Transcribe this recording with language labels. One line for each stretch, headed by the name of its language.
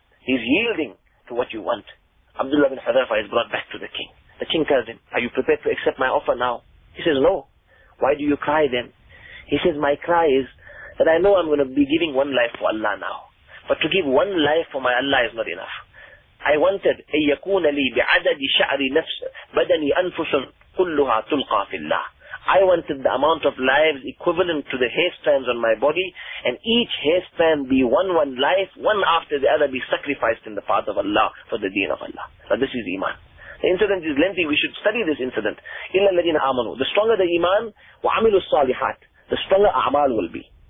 English: He's yielding to what you want. Abdullah bin Hudhayfa is brought back to the king. The king tells him, are you prepared to accept my offer now? He says, no. Why do you cry then? He says, my cry is that I know I'm going to be giving one life for Allah now. But to give one life for my Allah is not enough. I wanted,
Arabic: أَن يَكُونَ لِي بِعَدَدِ شَعْرِ نَفْسِ بَدَنِي أَنفُسٌ كُلُّهَا تُلْقَى فِي اللَّهِ.
English: I wanted the amount of lives equivalent to the hair strands on my body, and each hair strand be one life, one after the other be sacrificed in the path of Allah for the deen of Allah. So this is iman. The incident is lengthy. We should study this incident.
Arabic: إِلَّا الَّذِينَ آمَنُوا.
English: The stronger the iman,
Arabic: وَعَمِلُوا الصَّالِحَاتِ,
English: the stronger a'mal will be.